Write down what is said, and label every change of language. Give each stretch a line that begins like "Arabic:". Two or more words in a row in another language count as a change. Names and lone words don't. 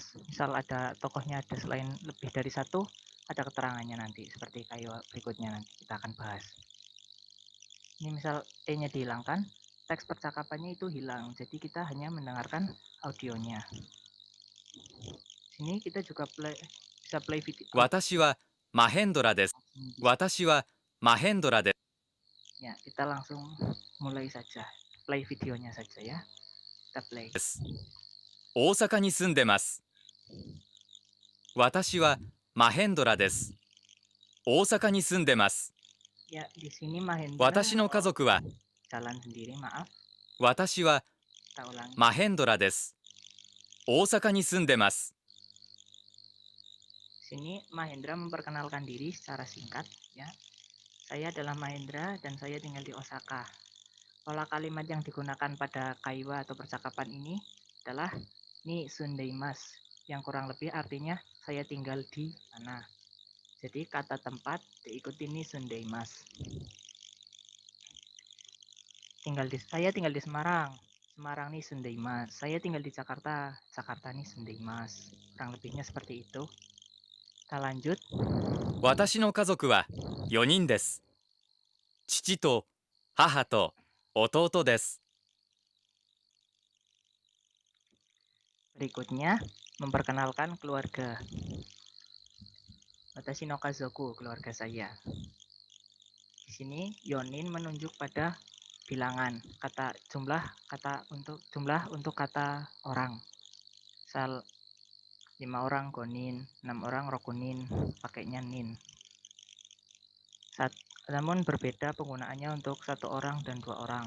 Indonesian: Misal ada tokohnya ada selain lebih dari satu, ada keterangannya nanti seperti kayak berikutnya nanti kita akan bahas. Ini misal nya dihilangkan, teks percakapannya itu hilang. Jadi kita hanya mendengarkan audionya. Sini kita juga bisa
English: play video.
Japanese: 私はマヘンドラです。私はマヘンドラです。
Indonesian: Ya, kita langsung mulai saja. Play videonya saja ya. Kita play.
Japanese: 大阪に住んでます。私はマヘンドラです。大阪に住んでます。
Indonesian: Ya, di sini Mahendra
Japanese: 私の家族は
Indonesian: jalan sendiri, maaf.
Japanese: 私は
Indonesian: Kita ulangi.
Japanese: マヘンドラです。大阪に住んでます。
Indonesian: Sini Mahendra memperkenalkan diri secara singkat ya. Saya adalah Mahendra dan saya tinggal di Osaka. Pola kalimat yang digunakan pada kaiwa atau percakapan ini adalah
Japanese: に住んでいます,
Indonesian: yang kurang lebih artinya saya tinggal di mana. Jadi kata tempat diikuti
Japanese: に住んでいます.
Indonesian: Saya tinggal di Semarang. Semarang
Japanese: に住んでいます.
Indonesian: Saya tinggal di Jakarta. Jakarta
Japanese: に住んでいます.
Indonesian: Kurang lebihnya seperti itu. Kita lanjut.
Japanese: 私の家族は4人です。父と母と弟です。
Indonesian: Berikutnya, memperkenalkan keluarga.
Japanese: 私の家族,
Indonesian: keluarga saya. Di sini yonin menunjuk pada bilangan, jumlah untuk kata orang. Misal 5 orang gonin, 6 orang rokunin, pakainya nin. Namun berbeda penggunaannya untuk 1 orang dan 2 orang.